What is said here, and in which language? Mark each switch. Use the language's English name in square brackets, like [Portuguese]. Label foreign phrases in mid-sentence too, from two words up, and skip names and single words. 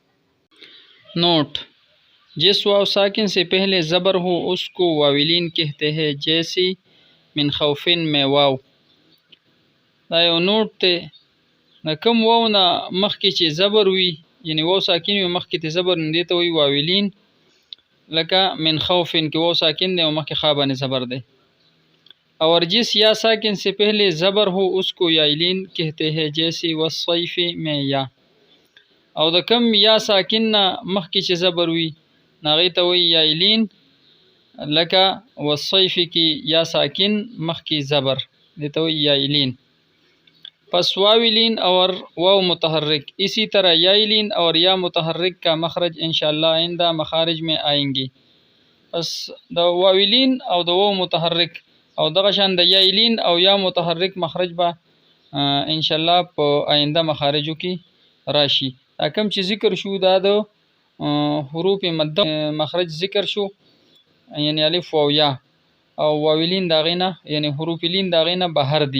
[Urdu] نوٹ: جس واو ساکن سے پہلے زبر ہو اس کو واولین کہتے ہیں، جیسے [Arabic] من خوفن [Urdu] میں واو. [Pashto] دا یو نوٹ دی، د کوم واو نه مخکې چې زبر وي، یعنی واو ساکن وي مخکې ته زبر، نو دې ته وایي واولین. لکه [Arabic] من خوفن [Pashto] کې واو ساکن دی او مخکې خا باندې زبر دی. [Urdu] اور جس یا ساکن سے پہلے زبر ہو اس کو یائلین کہتے ہیں، جیسے والصیف میں یا. [Pashto] او د کم یا ساکن نه مخکې چې زبر وي، نو هغې ته وایي یائلین، لکه والصیف کې یا ساکن مخکې زبر، دې ته وایي یائلین. [Urdu] پس واولین اور واو متحرک، اسی طرح یائلین اور یا متحرک کا مخرج انشاءاللہ آئندہ مخارج میں آئیں گی. [Pashto] پس د واولین او د واو متحرک او دغه شان د یائلین او یا متحرک مخرج به انشاءاللہ په آینده مخارجو کې راشي. دا کوم چې ذکر شو دا د حروف مده مخرج ذکر شو، یعنی الف واو یا، او واولین دا غینه یعنی حروف لین دا غینه بهر دي.